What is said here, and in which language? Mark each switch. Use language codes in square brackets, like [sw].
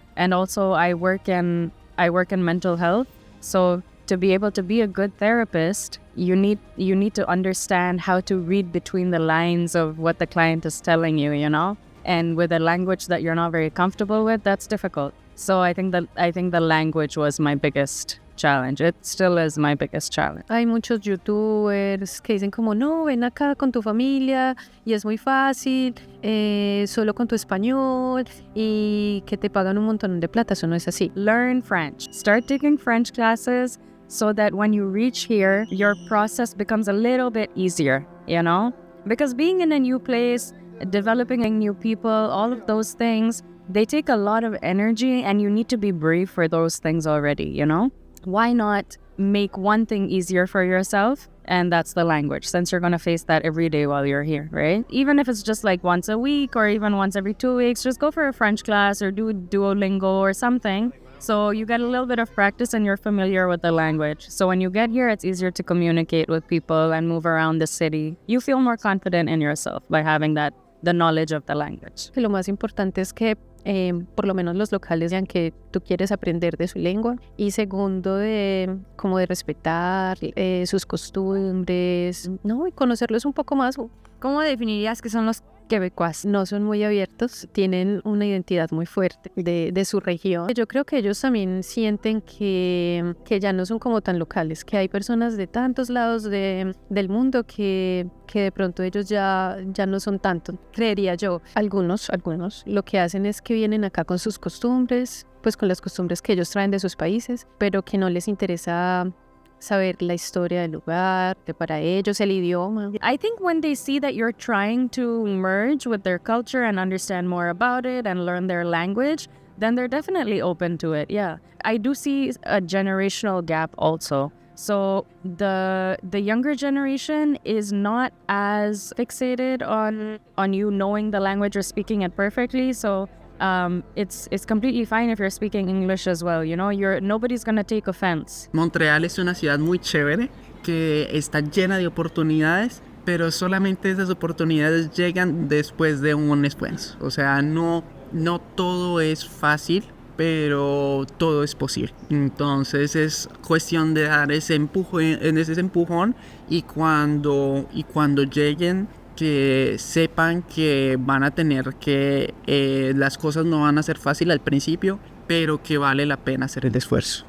[en] And also I work in mental health. So to be able to be a good therapist, you need to understand how to read between the lines of what the client is telling you, you know? And with a language that you're not very comfortable with, that's difficult. So I think the language was my biggest challenge. It still is my biggest challenge. [es] Hay muchos youtubers que dicen como, no, ven acá con tu familia y es muy fácil, solo con tu español y que te pagan un montón de plata. Eso no es así. [en] Learn French. Start taking French classes so that when you reach here, your process becomes a little bit easier, you know? Because being in a new place, developing new people, all of those things, they take a lot of energy and you need to be brave for those things already, you know? Why not make one thing easier for yourself? And that's the language, since you're going to face that every day while you're here, right? Even if it's just like once a week or even once every 2 weeks, just go for a French class or do Duolingo or something. So you get a little bit of practice and you're familiar with the language. So when you get here, it's easier to communicate with people and move around the city. You feel more confident in yourself by having the knowledge of the language. [es] Lo más importante es que por lo menos los locales vean que tú quieres aprender de su lengua, y segundo como de respetar sus costumbres, ¿no? Y conocerlos un poco más. ¿Cómo definirías que son los quebecuas? No son muy abiertos, tienen una identidad muy fuerte de su región. Yo creo que ellos también sienten que ya no son como tan locales, que hay personas de tantos lados del mundo que de pronto ellos ya no son tanto, creería yo. Algunos lo que hacen es que vienen acá con sus costumbres, pues con las costumbres que ellos traen de sus países, pero que no les interesa saber la historia del lugar, para ellos el idioma. [en] I think when they see that you're trying to merge with their culture and understand more about it and learn their language, then they're definitely open to it, yeah. I do see a generational gap also. So the younger generation is not as fixated on you knowing the language or speaking it perfectly, so it's completely fine if you're speaking English as well, you know, nobody's gonna take offense. [es] Montreal es una ciudad muy chévere que está llena de oportunidades, pero solamente esas oportunidades llegan después de un esfuerzo. O sea, no todo es fácil, pero todo es posible. Entonces es cuestión de dar ese empujón y cuando lleguen, que sepan que van a tener que las cosas no van a ser fáciles al principio, pero que vale la pena hacer el esfuerzo.